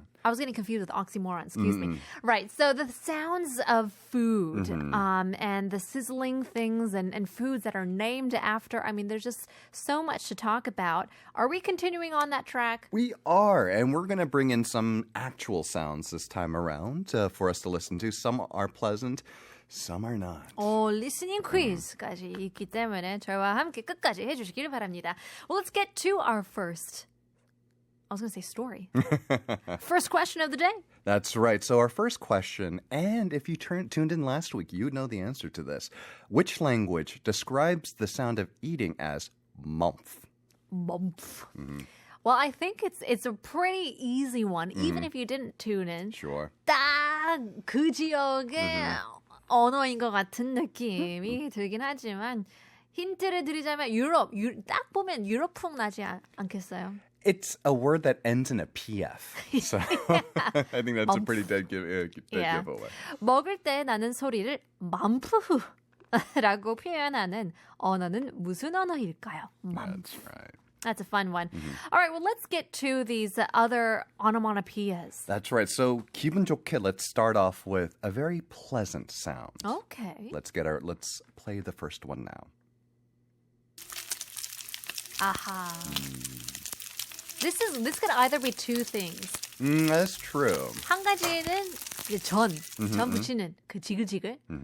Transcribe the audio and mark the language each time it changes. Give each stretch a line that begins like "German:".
English: I was getting confused with oxymoron, excuse me. Right, so the sounds of food and the sizzling things and foods that are named after, I mean, there's just so much to talk about. Are we continuing on that track? We are, and we're going to bring in some actual sounds this time around for us to listen to. Some are pleasant, some are not. Listening quiz
Korean: 까지 있기 때문에 저와 함께 끝까지 해주시길 바랍니다.
English: Well, let's get to our first... I was going to say story. First question of the day. That's right. So our first question, and if you tuned in last week, you would know the answer to this. Which language describes the sound of eating as mumph? Mumph. Well, I think it's a pretty easy one, even if you didn't tune in. Sure.
Korean: 딱 그 지역의 언어인 것 같은 느낌이 들긴 하지만 힌트를 드리자면 딱 보면 유럽풍 나지 않겠어요?
English: It's a word that ends in a PF. So I think that's a pretty dead giveaway.
Korean: 먹을 때 나는 소리를 맘프라고 표현하는 언어는 무슨 언어일까요?
English: That's right. That's a fun one. All right, well, let's get to these other onomatopoeias. That's right. So
Korean: 기분 좋게,
English: let's start off with a very pleasant sound. Okay. Let's play the first one now. Aha. This could either be two things. That's true.
Korean: 한 가지는 이제 전 붙이는 그 지글지글.